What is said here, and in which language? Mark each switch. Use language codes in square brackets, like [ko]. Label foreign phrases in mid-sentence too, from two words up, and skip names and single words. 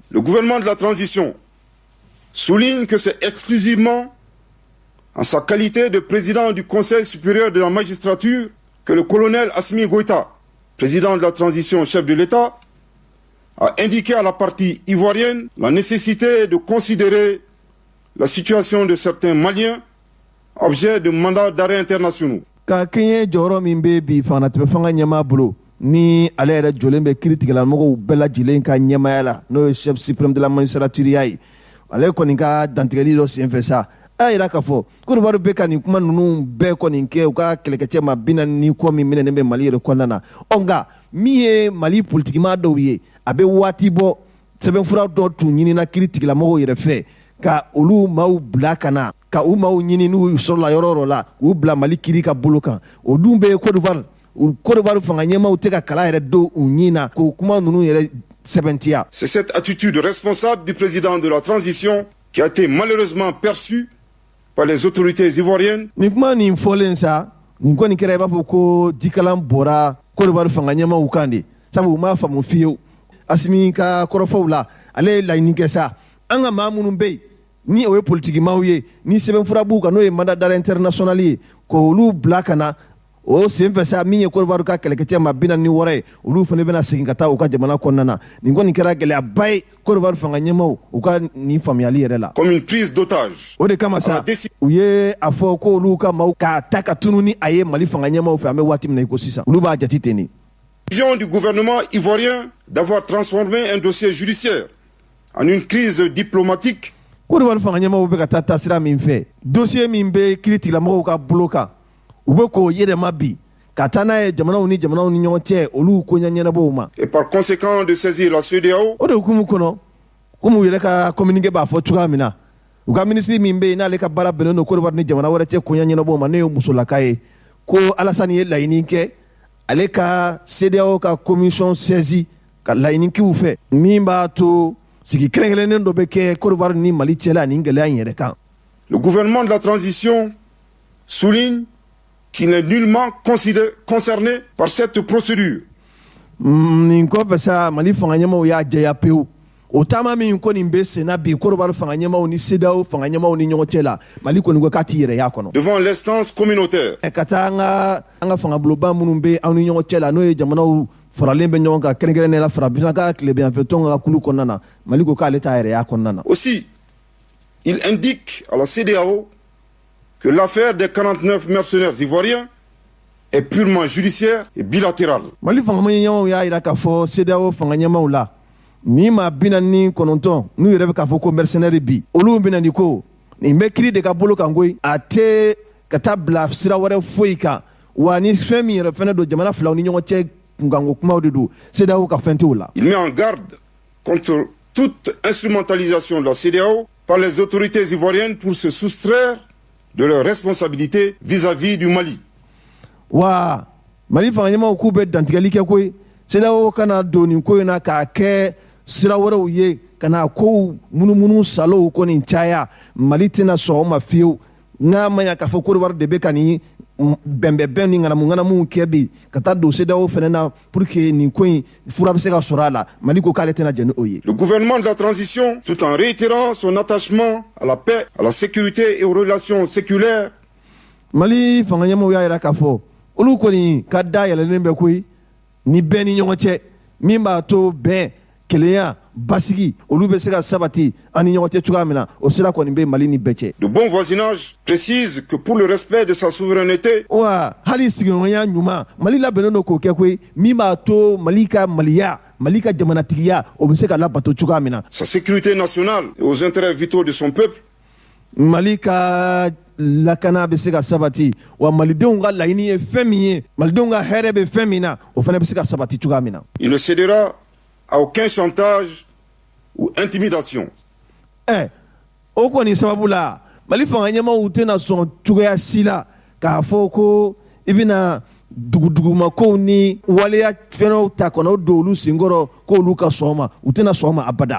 [fr] Le gouvernement de la transition souligne que c'est exclusivement en sa qualité de président du Conseil supérieur de la magistrature que le colonel Assimi Goïta, président de la transition, chef de l'État, a indiqué à la partie ivoirienne la nécessité de considérer la situation de certains Maliens objet de mandats d'arrêt internationaux. [bm] Ka kɛɲɛ jɔyɔrɔ min bɛ bi fangatɛmɛ fanga ɲɛmaa bolo ni ale yɛrɛ jɔlen bɛ kiiri tigilamɔgɔw bɛɛ lajɛlen ka ɲɛmaaya la n'o ye [fr] chef suprême de la magistrature [bm] ye ale kɔni ka dantigɛli dɔ senfɛ sa a yira k'a fɔ Côte d'Ivoire bɛ ka nin kuma ninnu bɛɛ kɔni kɛ u ka kɛlɛkɛcɛ ma 40 kɔ min minɛnen bɛ Mali yɛrɛ kɔnɔna na nka min ye Mali politikimaa dɔw ye a bɛ waati bɔ sɛbɛnfura dɔ tun ɲinina kiiri tigilamɔgɔw yɛrɛ fɛ ka olu maaw bila ka na ka u maaw ɲini n'u sɔrɔla yɔrɔ yɔrɔ la k'u bila Mali kiiri ka bolo kan o dun bɛ Côte d'Ivoire fanga ɲɛmaaw tɛ ka kala yɛrɛ don u ɲin na k'o kuma ninnu yɛrɛ sɛbɛntiya. [fr] C'est cette attitude responsable du président de la transition qui a été malheureusement perçue par les autorités ivoiriennes. [bm] Nin kuma nin fɔlen sa nin kɔni kɛra i b'a fɔ ko jikalan bɔra Côte d'Ivoire fanga ɲɛmaaw kan de sabu u m'a faamu fiyewu Assimi ka kɔrɔfɔw la ale ye laɲini kɛ sa an ka maa minnu bɛ yen ni o ye politikimaaw ye ni sɛbɛnfura b'u kan n'o ye [fr] mandat d'arrêt international [bm] ye k'olu bila ka na o senfɛ sa min ye Côte d'Ivoire ka kɛlɛkɛcɛ ma 46 ye olu fana bɛna segin ka taa u ka jamana kɔnɔna na nin kɔni kɛra gɛlɛyaba ye Côte d'Ivoire fanga ɲɛmaaw u ka nin faamuyali yɛrɛ la. [fr] Comme une prise d'otage. [bm] O de kama sa u ye a fɔ ko olu ka maaw k'a ta ka tunu ni a ye Mali fanga ɲɛmaaw fɛ an bɛ waati min na i ko sisan olu b'a jate ten de. [fr] Vision du gouvernement ivoirien d'avoir transformé un dossier judiciaire en une crise diplomatique. [bm] Côte d'Ivoire fanga ɲɛmaaw bɛ ka taa taasira min fɛ dossier min bɛ kiiri tigilamɔgɔw ka bolo kan u bɛ k'o yɛlɛma bi ka taa n'a ye jamanaw ni ɲɔgɔn cɛ olu ko ɲɛnabɔw ma. [fr] Et par conséquent de saisir la CEDEAO. [bm] O de hukumu kɔnɔ komi u yɛrɛ ka communiqué b'a fɔ cogoya min na u ka ministre min bɛ yen n'ale ka baara bɛnnen don Côte d'Ivoire ni jamana wɛrɛ cɛ ko ɲɛnabɔw ma ne ye musolaka ye ko Alassane ye laɲini kɛ ale ka CEDEAO ka [fr] commission saisi [bm] ka laɲini k'u fɛ min b'a to sigi kɛrɛnkɛrɛnnen dɔ bɛ kɛ Côte d'Ivoire ni Mali cɛla ni gɛlɛya in yɛrɛ kan. [fr] Le gouvernement de la transition souligne qu'il n'est nullement concerné par cette procédure. [bm] Nin kɔfɛ sa Mali fanga ɲɛmaaw y'a jɛya pewu o taama min ko nin bɛ senna bi Côte d'Ivoire fanga ɲɛmaaw ni CEDEAO fanga ɲɛmaaw ni ɲɔgɔn cɛ la Mali kɔni ko k'a t'i yɛrɛ y'a kɔnɔ. [fr] Devant l'instance communautaire. [bm] Ka taa an ka fangaboloba minnu bɛ aw ni ɲɔgɔn cɛ la n'o ye jamanaw faralen bɛ ɲɔgɔn kan kɛrɛnkɛrɛnnen la farafina ka tilebiyanfɛtɔn ka kulu kɔnɔna na Mali ko k'ale t'a yɛrɛ y'a kɔnɔna na. [fr] Aussi, il indique à la CEDEAO que l'affaire des 49 mercenaires ivoiriens est purement judiciaire et bilatérale. [bm] Mali fanga ɲɛmaaw y'a jira k'a fɔ CEDEAO fanga ɲɛmaaw la ni maa 49 n'u yɛrɛ bɛ k'a fɔ ko mercenaire bi olu bɛna ni ko nin bɛ kiiri de ka bolo kan koyi a tɛ ka taa bila sira wɛrɛ foyi kan wa ni fɛn min yɛrɛ fɛnɛ don jamana filaw ni ɲɔgɔn cɛ kunkanko kumaw de don CEDEAO ka fɛn t'o la. [fr] Il met en garde contre toute instrumentalisation de la CEDEAO par les autorités ivoiriennes pour se soustraire de leurs responsabilités vis-à-vis du Mali. [bm] Wa Mali fanga ɲɛmaaw k'u bɛ dantigɛli kɛ koyi CEDEAO kana don nin ko in na k'a kɛ sira wɛrɛw ye ka na kow munumunu salow kɔni caya Mali tɛna sɔn o ma fiyewu n'a ma ɲa k'a fɔ Côte d'Ivoire de bɛ ka nin bɛnbɛnbɛn ni ŋanamu kɛ bi ka taa don CEDEAO fɛnɛ na [fr] pour que [bm] nin ko in fura bɛ se ka sɔrɔ a la Mali ko k'ale tɛna jɛn ni o ye. [fr] Le gouvernement de la transition, tout en réitérant son attachement à la paix, à la sécurité et aux relations séculaires. [bm] Mali fanga ɲɛmaaw y'a jira k'a fɔ olu kɔni ka da yɛlɛlen bɛ koyi ni bɛn ni ɲɔgɔn cɛ min b'a to bɛn kelenya basigi olu bɛ se ka sabati an ni ɲɔgɔn cɛ cogoya min na o sira kɔni bɛ Mali ni bɛɛ cɛ. [fr] De bon voisinage précise que pour le respect de sa souveraineté. [bm] Wa hali sigiɲɔgɔnya ɲuman Mali labɛnnen don k'o kɛ koyi min b'a to Mali ka maliya Mali ka jamanatigiya o bɛ se ka labato cogoya min na. [fr] Sa sécurité nationale et aux intérêts vitaux de son peuple. [bm] Mali ka lakana bɛ se ka sabati wa malidenw ka laɲini ye fɛn min ye malidenw ka hɛrɛ bɛ fɛn min na o fana bɛ se ka sabati cogoya min na. [fr] Il ne cédera à aucun chantage ou intimidation. [bm] O kɔni sababu la Mali fanga ɲɛmaaw tɛna sɔn cogoya si la k'a fɔ ko i bɛna dugudugumakow ni waleya fɛnw ta kɔnɔ o don olu senkɔrɔ k'olu ka sɔn o ma u tɛna sɔn o ma abada.